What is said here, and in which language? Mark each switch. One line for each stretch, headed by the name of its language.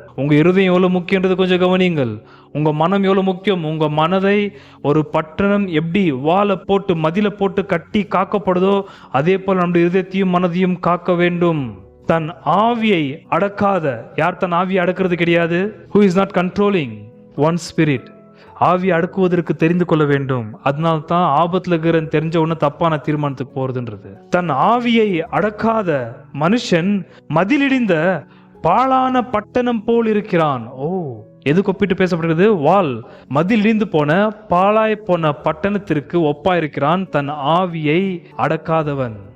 Tamil: உங்க இருதயம் எவ்வளவு முக்கியன்றது கொஞ்சம் கவனியுங்கள். உங்க மனம் எவ்வளவு முக்கியம். உங்க மனதை ஒரு பட்டணம் எப்படி வாழை போட்டு மதில போட்டு கட்டி காக்கப்படுதோ அதே போல நம்முடைய இருதயத்தையும் மனதையும் காக்க வேண்டும். தன் ஆவியை அடக்காத, யார் தன் ஆவியை அடக்கிறது கிடையாது?
English: Who is not controlling one spirit?
Tamil: ஆவியை அடக்குவதற்கு தெரிந்து கொள்ள வேண்டும். அதனால தான் ஆபத்துல இருக்கிறன்னு தெரிஞ்ச உடனே தப்பான தீர்மானத்துக்கு போறதுன்றது. தன் ஆவியை அடக்காத மனுஷன் மதிலிடிந்த பாழான பட்டணம் போல் இருக்கிறான். எதுக்கு ஒப்பிட்டு பேசப்படுகிறது? வால் மதில் இடிந்து போன பாழாய் போன பட்டணத்திற்கு ஒப்பா இருக்கிறான் தன் ஆவியை அடக்காதவன்.